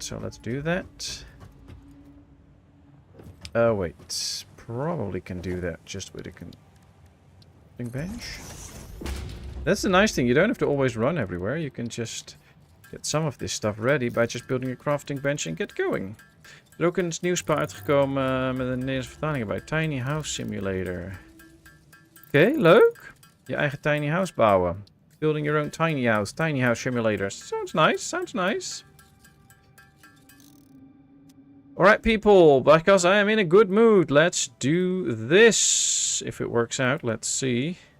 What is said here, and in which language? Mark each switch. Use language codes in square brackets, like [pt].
[en] So let's do that. Wait, probably can do that just with a crafting bench. That's the nice thing, you don't have to always run everywhere. You can just get some of this stuff ready by just building a crafting bench and get going. [nl] Er is ook een nieuwspaar uitgekomen met een Nederlandse vertaling bij Tiny House Simulator. Oké, leuk. Je eigen tiny house bouwen. [en] Building your own tiny house simulator. Sounds nice, sounds nice. Alright people, because I am in a good mood, let's do this. If it works out, let's see.